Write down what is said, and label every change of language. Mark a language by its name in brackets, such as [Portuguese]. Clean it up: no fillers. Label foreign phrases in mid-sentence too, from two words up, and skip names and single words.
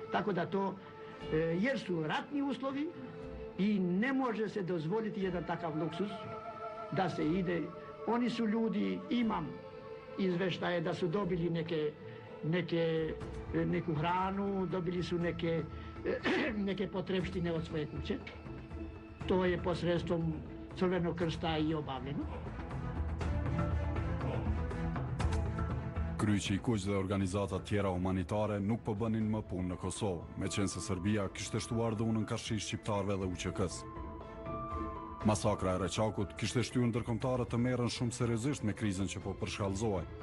[Serbian] Tako da to, jer su ratni uslovi i ne može se dozvoliti jedan takav luksus da se ide. Oni su ljudi, imam izveštaje da su dobili neku hranu, dobili su neke potrebštine od svoje kuće. To je posredstvom Crvenog krsta i obavljeno. [Albanian] Kryqi i kuq dhe organizata tjera humanitare nuk po bënin më punë në Kosovë, me qenë se Serbia kishte shtuar dhunën karshi shqiptarëve dhe UÇK-s. Masakra e Reçakut kishte shtyrë ndërkombëtarët të merren shumë seriozisht me krizën që po përshkallëzohej.